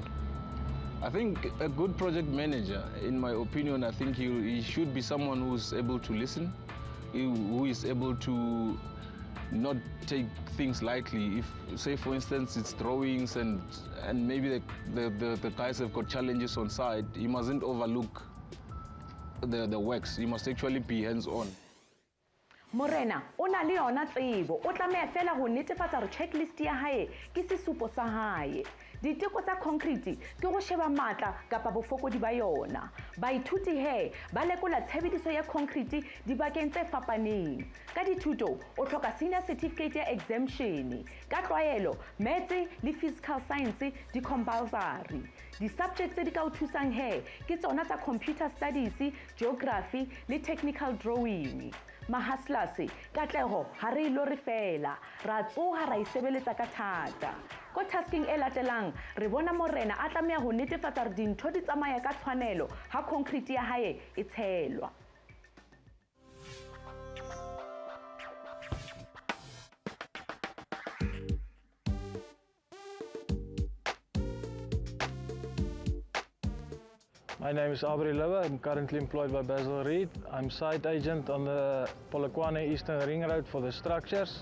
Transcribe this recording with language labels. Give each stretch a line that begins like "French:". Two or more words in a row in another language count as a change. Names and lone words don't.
English: I think a good project manager, in my opinion, I think he should be someone who's able to listen, who is able to not take things lightly. If, say for instance, it's drawings and maybe the guys have got challenges on site, he mustn't overlook the works. He must actually be hands-on.
Southern Sotho: Morena, o na le yona tsebo, o tlameha fela ho netefatsa re checklist ya hae ke sesupo sa hae. Diteko tsa concrete ke go sheba matla kapa bofokodi ba yona. Baithuti he ba lekola tshebediso ya concrete dibakeng tse fapaneng. Ka dithuto o hloka
English: senior certificate
Southern Sotho: ya exemption. Ka tlwaelo maths le
English: physical science
Southern Sotho: di compulsory. Di subjects tse di ka o thusang he ke tsona tsa
English: computer studies,
Southern Sotho: geography le
English: technical drawing.
Southern Sotho: Mahaslas katlego ha re ilo re fela ra tsoha ra isebeletsa ka thata. Ko tasking e latelang re bona Morena a tlameha ho netefatsa re dintho di tsamaya ka tshwanelo ha concrete ya hae e tshelwa.
English: My name is Aubrey Lowe. I'm currently employed by Basil Reed. I'm site agent on the Polokwane Eastern Ring Road for the structures.